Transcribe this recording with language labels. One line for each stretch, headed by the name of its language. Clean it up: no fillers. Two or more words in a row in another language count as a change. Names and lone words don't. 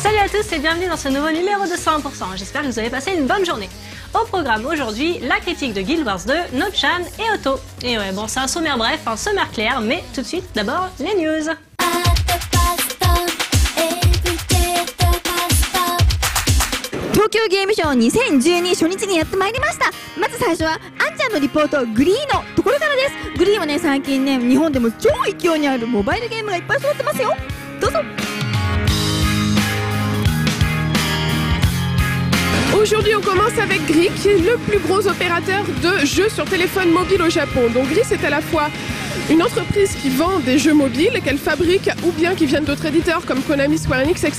French: tous et bienvenue dans ce nouveau numéro de 100%. J'espère que vous avez passé une bonne journée. Au programme aujourd'hui, la critique de Guild Wars 2, Nochan et Otto. Et ouais, bon, c'est un sommaire bref, un sommaire clair, mais tout de suite, d'abord, les news.
Japanese: 東京ゲームショウ2012初日にやってまいりました。まず最初はあんちゃんのリポートグリーのところからです。グリーはね、最近ね、日本でも超勢いにあるモバイルゲームがいっぱい揃ってますよ。どうぞ。
French: Aujourd'hui, on commence avec Gris, qui est le plus gros opérateur de jeux sur téléphone mobile au Japon. Donc Gris, c'est à la fois une entreprise qui vend des jeux mobiles qu'elle fabrique ou bien qui viennent d'autres éditeurs comme Konami, Square Enix, etc.